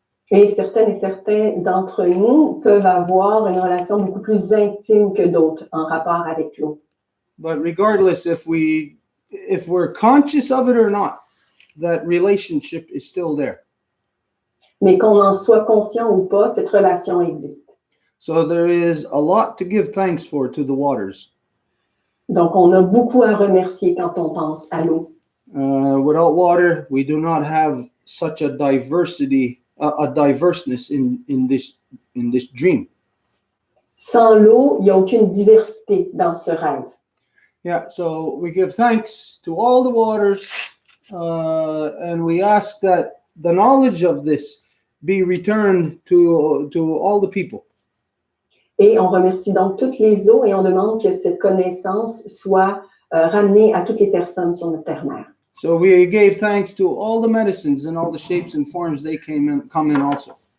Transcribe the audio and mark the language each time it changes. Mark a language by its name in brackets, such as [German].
[French] Et certaines et certains d'entre nous peuvent avoir une relation beaucoup plus intime que d'autres en rapport avec l'eau. [English] But regardless if we're conscious of it or not, that relationship is still there. [French] Mais qu'on en soit conscient ou pas, cette relation existe. [English] So there is a lot to give thanks for to the waters. [French] Donc, on a beaucoup à remercier quand on pense à l'eau. [English] Without water, we do not have such a diversity, a diverseness in this dream. [French] Sans l'eau, il n'y a aucune diversité dans ce rêve. [English] Yeah, so we give thanks to all the waters, and we ask that the knowledge of this be returned to all the people. [French] Et on remercie donc toutes les eaux et on demande que cette connaissance soit ramenée à toutes les personnes sur notre terre-mère. [English] So we gave thanks to all the medicines and all the shapes and forms they come in also.